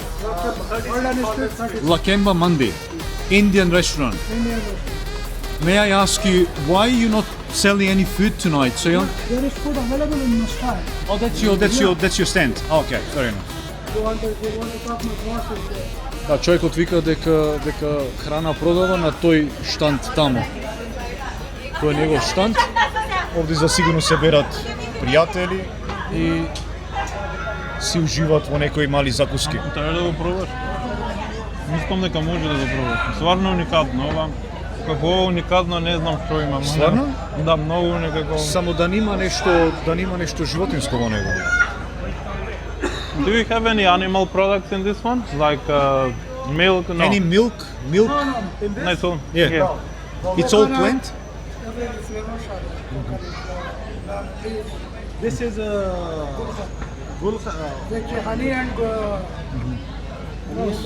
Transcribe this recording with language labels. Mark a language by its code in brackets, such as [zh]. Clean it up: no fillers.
[en] World and Street 30. Lakemba Mandi. Indian restaurant. Indian restaurant. May I ask you why you not selling any food tonight, so you... There is food available in Mustard. Oh, that's your stand. Oh, okay, fair enough. You want to talk my boss is there. [mk] Да, човекот вика дека храна продава на тој штанд таму. Тој е негов штанд. Овде за сигурно се берат пријатели и си уживаат во некои мали закуски. Треба да го пробаш. Мислам дека може да го пробаш. Стварно уникатно, ова. Како ова уникатно не знам што има. Стварно? Да, многу некако. Само да нема нешто животинско во него. [en] Do you have any animal products in this one? Like milk? No. Any milk? Milk? Nice one. Yeah. It's all plant? This is honey and